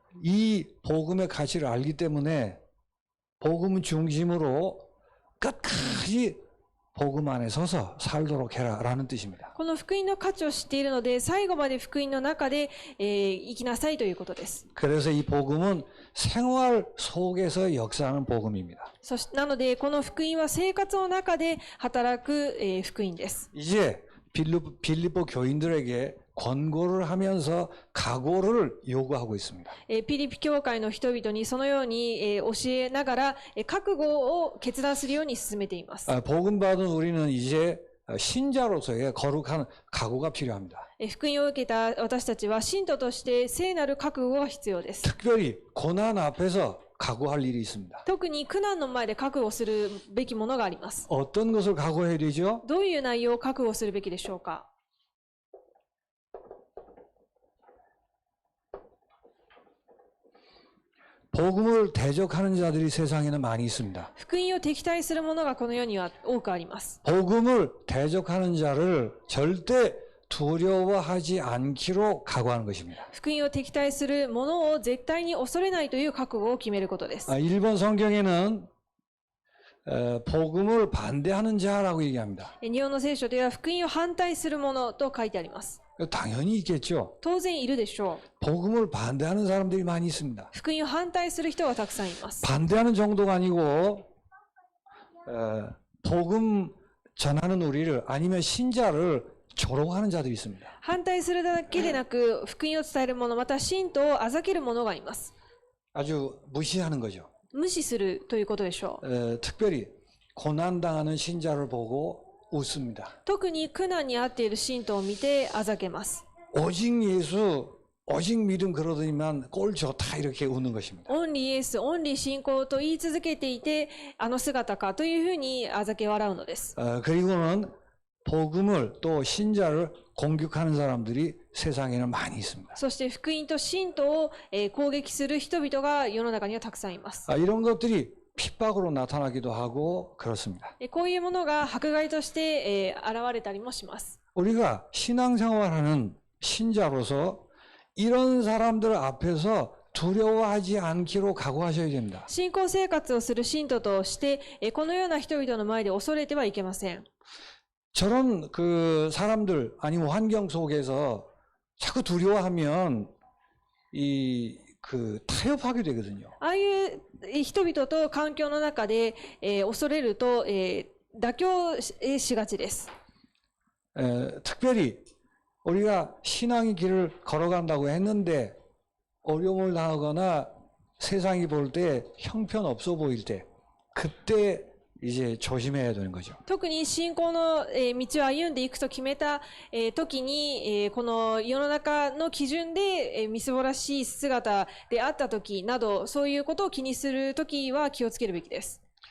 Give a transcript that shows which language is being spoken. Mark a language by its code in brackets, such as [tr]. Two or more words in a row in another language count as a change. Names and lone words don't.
[ko] 이 복음의 가치를 알기 때문에 복음 중심으로 끝까지 복음 안에 서서 살도록 해라라는 뜻입니다. [ja] この福音の価値を知っているので、最後まで福音の中で、生きなさいということです。 [ko] 그래서 이 복음은 생활 속에서 역사하는 복음입니다. [ja] なので、この福音は生活の中で働く、福音です。 [ko] 이제 빌립보 교인들에게 권고를 하면서 각오를 요구하고 있습니다. [ja] ピリピ教会の人々にそのように、教えながら、覚悟を決断するように進めています。 [ko] 복음 받은 우리는 이제 신자로서의 거룩한 각오가 필요합니다. [ja] 福音を受けた私たちは信徒として聖なる覚悟が必要です。 [ko] 특별히 고난 앞에서 각오할 일이 있습니다. [ja] 特に苦難の前で覚悟するべきものがあります。 [ko] 어떤 것을 각오해야 되죠? [ja] どういう内容を覚悟するべきでしょうか。 [ko] 복음을 대적하는 자들이 세상에는 많이 있습니다. [ja] 福音を敵対するものがこの世には多くあります。 [ko] 복음을 대적하는 자를 절대 두려워하지 않기로 각오하는 것입니다. [ja] 福音を敵対するものを絶対に恐れないという覚悟を決めることです。 [ko] 일본 성경에는 복음을 반대하는 자라고 얘기합니다. [ja] 日本の聖書では福音を反対するものと書いてあります。 [ko] 당연히 있겠죠. [ja] 当然いるでしょう。 [ko] 복음을 반대하는 사람들이 많이 있습니다. [ja] 福音を反対する人はたくさんいます。 [ko] 반대하는 정도가 아니고 복음 전하는 우리를 아니면 신자를 조롱하는 자들이 있습니다. [ja] 反対するだけでなく、福音を伝える者、また信徒をあざける者がいます。 [ko] 아주 무시하는 거죠. [ja] 無視するということでしょう。 [ko] 특별히 고난당하는 신자를 보고 웃습니다. [ja] 特に苦難に遭っている信徒を見てあざけます。 [ko] 오직 예수, 오직 믿음 그러더니만 꼴 좋다 이렇게 웃는 것입니다. [ja] オンリーイエス、オンリー信仰と言い続けていて、あの姿かというふうにあざけ笑うのです。 [ko] 그리고는 복음을 또 신자를 공격하는 사람들이 세상에는 많이 있습니다. [ja] そして福音と信徒を攻撃する人々が世の中にはたくさんいます。 [ko] 이런 것들이 핍박으로 나타나기도 하고 그렇습니다. [ja] こういうものが迫害として現れたりもします。 [ko] 우리가 신앙생활하는 신자로서 이런 사람들 앞에서 두려워하지 않기로 각오하셔야 됩니다. [ja] 信仰生活をする信徒として、このような人々の前で恐れてはいけません。 [ko] 저런 그 사람들 아니면 환경 속에서 자꾸 두려워하면 타협하게 되거든요. [ja] ああいう人々と環境の中で、恐れると、妥協しがちです。 [ko] 특별히 우리가 신앙의 길을 걸어간다고 했는데 어려움을 당하거나 세상이 볼 때 형편없어 보일 때 그때 이제 조심해야 되는 거죠. [ja] 特に信仰の道を歩んでいくと決めた時に、この世の中の基準でみすぼらしい姿であった時など、そういうことを気にする時は気をつけるべきです。